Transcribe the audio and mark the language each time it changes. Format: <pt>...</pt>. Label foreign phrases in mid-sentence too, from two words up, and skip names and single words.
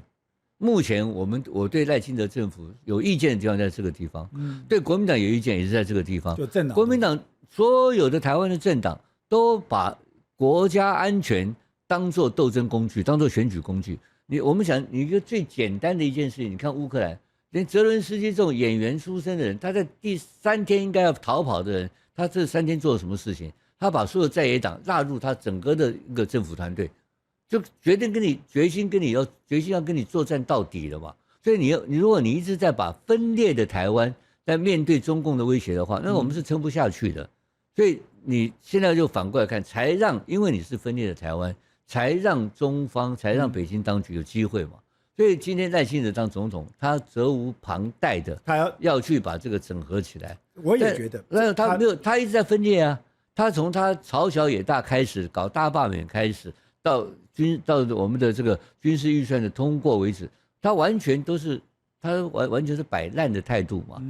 <zh>目前我對賴清德政府有意見的地方在這個地方，對國民黨有意見也是在這個地方。國民黨所有的台灣的政黨都把國家安全當作鬥爭工具，當作選舉工具。我們想，你一個最簡單的一件事情，你看烏克蘭。連澤倫斯基這種演員出身的人，他在第3天應該要逃跑的人，他這3天做了什麼事情？他把所有在野黨納入他整個的一個政府團隊，就決心要跟你作戰到底了嘛。所以你如果你一直在把分裂的台灣在面對中共的威脅的話，那我們是撐不下去的。所以你現在就反過來看，因為你是分裂的台灣，才讓中方才讓北京當局有機會嘛。所以今天賴清德當總統，他責無旁貸的，他要去把這個整合起來。我也覺得，但他沒有，他一直在分裂啊。他從他朝小野大開始搞大罷免開始，到我們的這個軍事預算的通過為止，他完全是擺爛的態度嘛。</zh>